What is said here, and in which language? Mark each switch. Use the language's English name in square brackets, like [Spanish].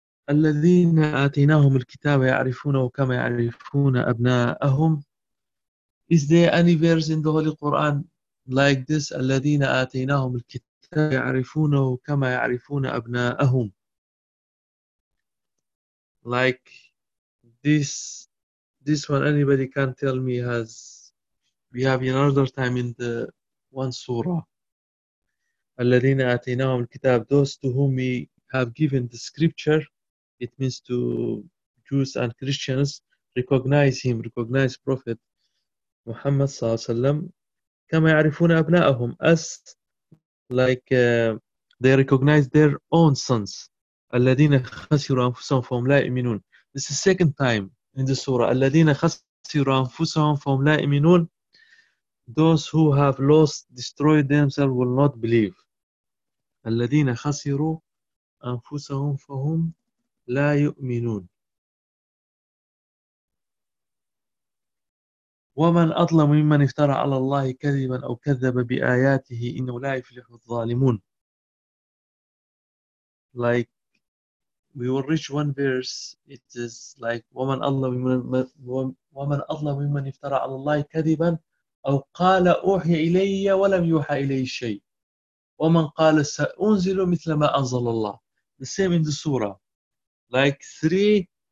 [Arabic] الذين آتيناهم الكتاب يعرفونه كما يعرفون أبناءهم. [English] Is there any verse in the Holy Quran like this? [Arabic] الذين آتيناهم الكتاب يعرفونه كما يعرفون أبناءهم. [English] Like this one anybody can tell me has. We have another time in the one surah. [Arabic] الَّذِينَ آتَيْنَاهُمُ الْكِتَابِ [English] Those to whom we have given the scripture, it means to Jews and Christians, recognize him, recognize Prophet Muhammad صلى الله عليه وسلم, [Arabic] كَمَا يَعْرِفُونَ أَبْنَاءَهُمْ [English] As like they recognize their own sons. [Arabic] الَّذِينَ خَسِرُوا أَنفُسَهُمْ فَهُمْ لَا يُؤْمِنُونَ [English] This is second time in the surah. [Arabic] الَّذِينَ خَسِرُوا أَنفُسَهُمْ فَهُمْ لَا يُؤْمِنُونَ [English] Those who have lost, destroyed themselves will not believe. [Arabic] الَّذِينَ خَسِرُوا أَنفُسَهُمْ فَهُمْ لَا يُؤْمِنُونَ وَمَنْ أَظْلَمُ مِمَّنْ افْتَرَى عَلَى اللَّهِ كَذِبًا أَوْ كَذَّبَ بِآيَاتِهِ إِنَّهُ لَا يُفْلِحُ الظَّالِمُونَ [English] Like, we will reach one verse. It is like, [Arabic] وَمَنْ أَظْلَمُ مِمَّنْ افْتَرَى عَلَى اللَّهِ كَذِبًا أو قال أوحي إلي ولم يوحى إلي شيء ومن قال سأنزل مثل ما أنزل الله [English] The same in the surah Like three